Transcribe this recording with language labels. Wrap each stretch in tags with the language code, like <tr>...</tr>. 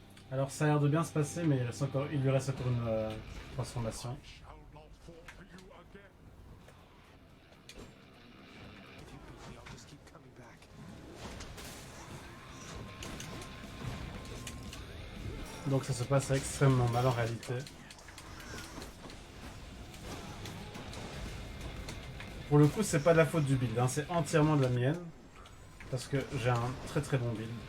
<fr>Alors ça a l'air de bien se passer, mais il lui reste encore une transformation.</fr> <en>Shall not fall for you again. If you beat me, I'll just keep coming back.</en> <fr>Donc ça se passe extrêmement mal en réalité. Pour le coup, c'est pas de la faute du build, hein, c'est entièrement de la mienne. Parce que j'ai un très très bon build.</fr>